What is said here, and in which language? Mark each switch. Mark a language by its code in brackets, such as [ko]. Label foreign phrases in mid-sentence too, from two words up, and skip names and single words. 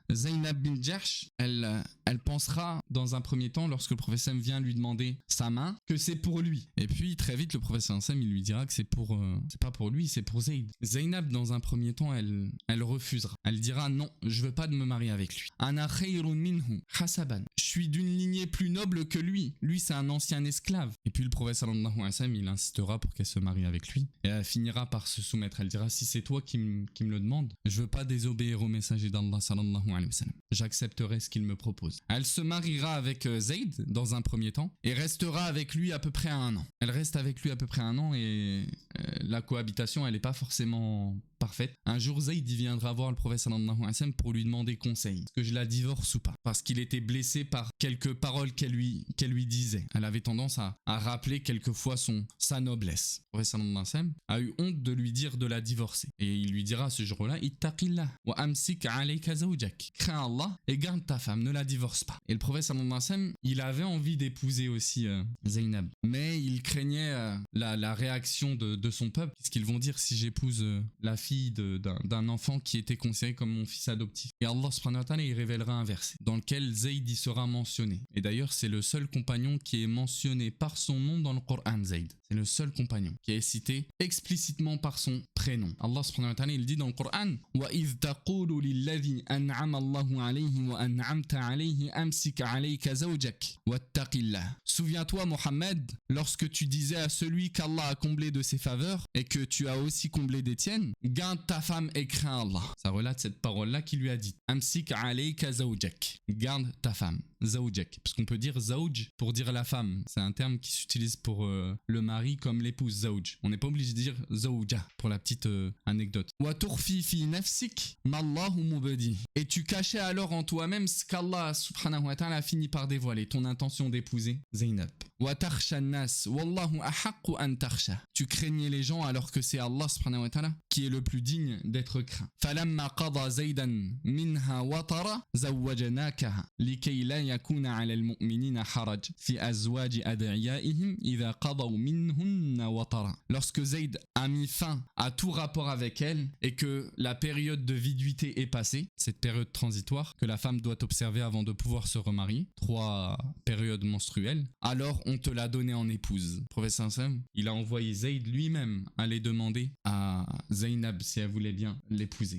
[fr] Zaynab bin Jahsh, elle pensera dans un premier temps, lorsque le prophète sallam vient lui demander sa main, que c'est pour lui. Et puis très vite, le prophète sallam il lui dira que c'est pas pour lui, c'est pour Zayd. Zaynab, dans un premier temps, elle refusera. Elle dira non, je veux pas de me marier avec lui. [ar] أنا خير منه حسبا. [fr] Je suis d'une lignée plus noble que lui. Lui, c'est un ancien esclave. Et puis le prophète [ar] صلى الله عليه وسلم, [fr] il insistera pour qu'elle se marie avec lui. Et elle finira par se soumettre. Elle dira si c'est toi qui me le demande, je veux pas désobéir au messager d'Allah [ar] صلى الله عليه وسلم. [fr] J'accepterai ce qu'il me propose. Elle se mariera avec Zayd dans un premier temps et restera avec lui à peu près 1 an. Elle reste avec lui à peu près 1 an et la cohabitation, elle n'est pas forcément parfaite. Un jour, Zayd viendra voir le prophète [ar] صلى الله عليه وسلم [fr] pour lui demander conseil. Est-ce que je la divorce ou pas? Parce qu'il était blessé par quelques paroles qu'elle lui disait. Elle avait tendance à rappeler quelquefois sa noblesse. Le prophète [ar] صلى الله عليه وسلم [fr] a eu honte de lui dire de la divorcer. Et il lui dira ce jour-là, [ar] اتق الله وأمسك عليك زوجك. [fr] Crains Allah et garde ta femme, ne la divorce pas. Et le prophète [ar] صلى الله عليه وسلم, [fr] il avait envie d'épouser aussi Zaynab. Mais il craignait la réaction de son peuple, puisqu'ils vont dire si j'épouse la fille d'un enfant qui était considéré comme mon fils adoptif. Et Allah [ar] سبحانه وتعالى, [fr] il révélera un verset dans lequel Zayd y sera mentionné. Et d'ailleurs, c'est le seul compagnon qui est mentionné par son nom dans le Coran, Zayd. C'est le seul compagnon qui est cité explicitement par son prénom. [ar] الله سبحانه وتعالى, [fr] il dit dans le Coran [ar] وَإِذْ تَقُولُ لِلَّذِي أَنْعَمَ اللَّهُ عَلَيْهِ وَأَنْعَمْتَ عَلَيْهِ أَمْسِكْ عَلَيْكَ زَوْجَكَ وَاتَّقِ اللَّهَ. [fr] Souviens-toi, Mohammed, lorsque tu disais à celui qu'Allah a comblé de ses faveurs et que tu as aussi comblé des tiennes, garde ta femme et crains Allah. Ça relate cette parole-là qui lui a dit [ar] أمسك عليك زوجك. [fr] Garde ta femme. Zawjak. Parce qu'on peut dire zawj pour dire la femme. C'est un terme qui s'utilise pour le mari comme l'épouse zawj. On n'est pas obligé de dire zawja pour la petite anecdote. [ar] وتخفي في نفسك ما الله مبديه. [fr] Et tu cachais alors en toi-même ce qu'Allah [ar] سبحانه وتعالى [fr] a fini par dévoiler, ton intention d'épouser Zaynab. [ar] وتخشى الناس والله أحق أن تخشاه. [fr] Tu craignais les gens alors que c'est Allah [ar] سبحانه وتعالى [fr] qui est le plus digne d'être craint. [ar] فلما قضى زيد منها وطرا زوجناكها لكي لا يكون على المؤمنين حرج في أزواج أدعيائهم إذا قضوا منهن وطرا. [fr] Lorsque Zayd a mis fin à tout rapport avec elle et que la période de viduité est passée, cette période transitoire que la femme doit observer avant de pouvoir se remarier, 3 périodes menstruelles, alors on te l'a donné en épouse. Le prophète sallam, il a envoyé Zayd lui-même aller demander à Zaynab si elle voulait bien l'épouser.